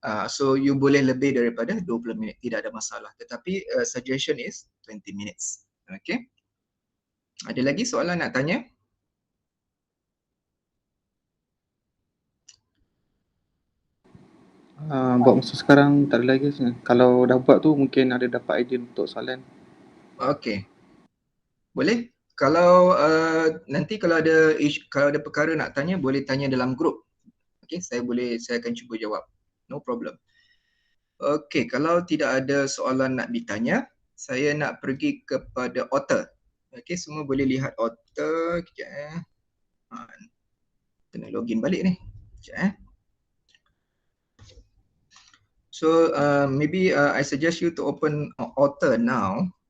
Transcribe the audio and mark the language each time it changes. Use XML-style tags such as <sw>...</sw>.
<ms>So you boleh lebih daripada 20 minit, tidak ada masalah.</ms> <en>Tetapi suggestion is 20 minutes.</en> <ms>Okay. Ada lagi soalan nak tanya? Buat masa sekarang tak ada lagi. Kalau dah buat tu mungkin ada dapat idea untuk soalan. Okay. Boleh? Kalau nanti kalau ada perkara nak tanya, boleh tanya dalam grup. Okay, saya akan cuba jawab.</ms> <en>No problem.</en> <ms>Okay, kalau tidak ada soalan nak ditanya, saya nak pergi kepada author. Okay, semua boleh lihat author. Kejap kena login balik ni. Kejap</ms> <en>So maybe I suggest you to open author now.</en>